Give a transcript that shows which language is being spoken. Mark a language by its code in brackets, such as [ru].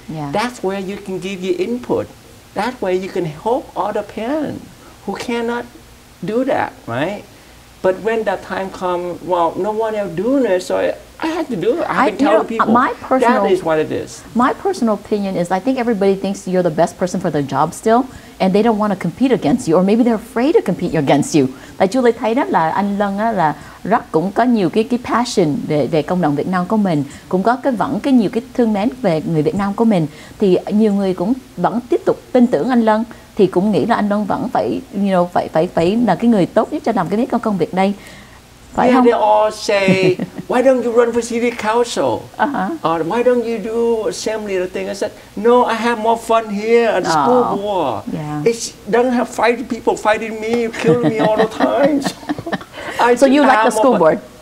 [en] That's where you can give your input. That way you can help other parents who cannot do that, right? But when that time comes, well, no one else doing it, so I had to do it. I've been telling people, that is what it is. My personal opinion is I think everybody thinks you're the best person for their job still, and they don't want to compete against you, or maybe they're afraid to compete against you. [vi] Tại Julie thấy đó là anh Lân á, là rất cũng có nhiều cái passion về cộng đồng Việt Nam của mình, cũng có nhiều cái thương mến về người Việt Nam của mình, thì nhiều người cũng vẫn tiếp tục tin tưởng anh Lân, thì cũng nghĩ là anh Lân vẫn phải phải là cái người tốt nhất cho làm cái công việc đây. Phải không? [en] They all say, why don't you run for city council? Or why don't you do assembly? The thing I said, no, I have more fun here at the school board. It doesn't have people fighting me, killing me all the time. So you like the school board?